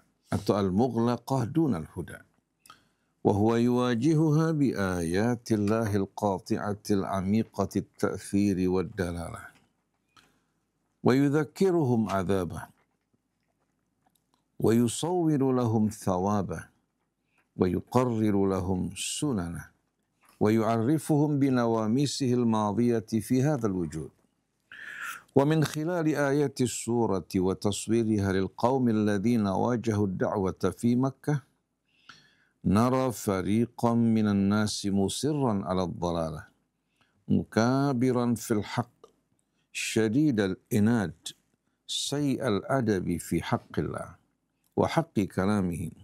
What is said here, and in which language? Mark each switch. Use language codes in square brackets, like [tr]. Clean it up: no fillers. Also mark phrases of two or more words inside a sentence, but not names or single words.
[ar] أو المغلقة دون الهدى. وهو يواجهها بآيات الله القاطعة العميقة التأثير والدلالة. ويذكرهم عذابه. ويصور لهم ثوابه. ويقرر لهم سننه. ويعرفهم بنواميسه الماضية في هذا الوجود. ومن خلال آيات السورة وتصويرها للقوم الذين واجهوا الدعوة في مكة نرى فريقا من الناس مصرا على الضلالة مكابرا في الحق شديد الإناد سيء الأدب في حق الله وحق كلامه